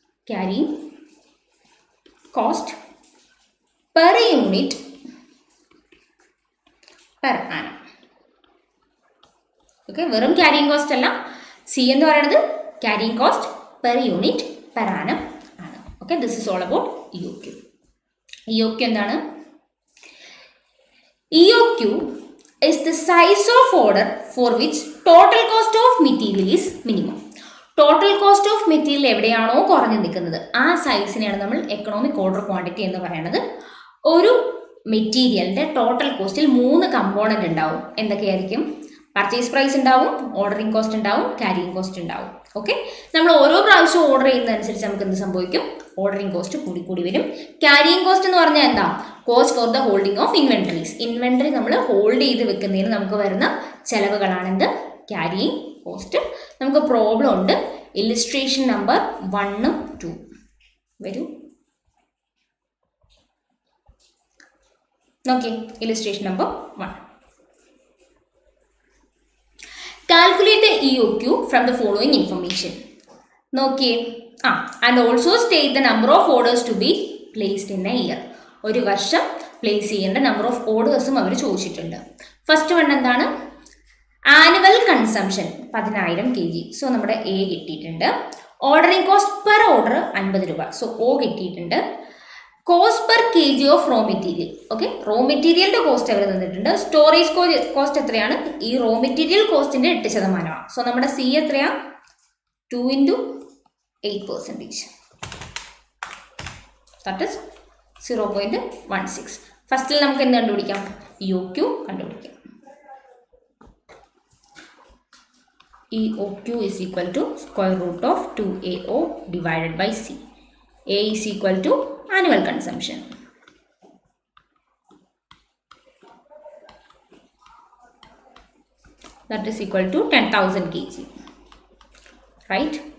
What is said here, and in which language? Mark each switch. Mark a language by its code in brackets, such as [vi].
[en] Carrying cost per unit per annum. [ml] Okay, വെറും carrying cost അല്ല. C എന്ന് പറയുന്നത് carrying cost per unit per annum ആണ്. [en] Okay, this is all about EOQ. [ml] EOQ എന്താണ്? [en] EOQ is the size of order for which total cost of material is minimum. [ml] Total cost of material എവിടെയാണോ കുറഞ്ഞു നിൽക്കുന്നത് ആ സൈസിനെയാണ് നമ്മൾ economic order quantity എന്ന് പറയുന്നത്. ഒരു മെറ്റീരിയലിൻ്റെ ടോട്ടൽ കോസ്റ്റിൽ 3 കമ്പോണൻ്റ് ഉണ്ടാവും. എന്തൊക്കെയായിരിക്കും? പർച്ചേസ് പ്രൈസ് ഉണ്ടാവും, ഓർഡറിങ് കോസ്റ്റ് ഉണ്ടാവും, ക്യാരിയിങ് കോസ്റ്റ് ഉണ്ടാവും. ഓക്കെ, നമ്മൾ ഓരോ പ്രാവശ്യം ഓർഡർ ചെയ്യുന്നതനുസരിച്ച് നമുക്ക് എന്ത് സംഭവിക്കും? ഓർഡറിങ് കോസ്റ്റ് കൂടി വരും. ക്യാരിയിങ് കോസ്റ്റ് എന്ന് പറഞ്ഞാൽ എന്താ? [en] Cost for the holding of inventories. [ml] Inventory നമ്മൾ ഹോൾഡ് ചെയ്ത് വെക്കുന്നതിന് നമുക്ക് വരുന്ന ചെലവുകളാണെന്ത്? Carrying cost. നമുക്ക് പ്രോബ്ലം ഉണ്ട്. ഇല്ലുസ്ട്രേഷൻ നമ്പർ 1 ഉം 2 വരൂ. നോക്കിയേ, illustration number 1. [en] Calculate the EOQ from the following information. നോക്കിയേ, and also state the number of orders to be placed in a year. [ml] ഒരു വർഷം പ്ലേസ് ചെയ്യേണ്ട നമ്പർ ഓഫ് ഓർഡേഴ്സും അവർ ചോദിച്ചിട്ടുണ്ട്. ഫസ്റ്റ് വൺ എന്താണ്? Annual consumption 10,000 kg. സോ നമ്മുടെ A കിട്ടിയിട്ടുണ്ട്. Ordering cost per order 50 രൂപ. So O കിട്ടിയിട്ടുണ്ട്. [en] Cost per kg of raw material. [ml] Okay, raw മെറ്റീരിയലിൻ്റെ കോസ്റ്റ് അവർ തന്നിട്ടുണ്ട്. സ്റ്റോറേജ് കോസ്റ്റ് എത്രയാണ്? ഈ റോ മെറ്റീരിയൽ കോസ്റ്റിൻ്റെ 8%. സോ നമ്മുടെ C എത്രയാണ്? 2 × 8%. [en] That is 0.16. [ml] ഫസ്റ്റിൽ നമുക്ക് എന്ത് കണ്ടുപിടിക്കാം? EOQ കണ്ടുപിടിക്കാം. [en] EOQ is equal to √2AO divided by C. A is equal to annual consumption. that is equal to 10,000 kg, right?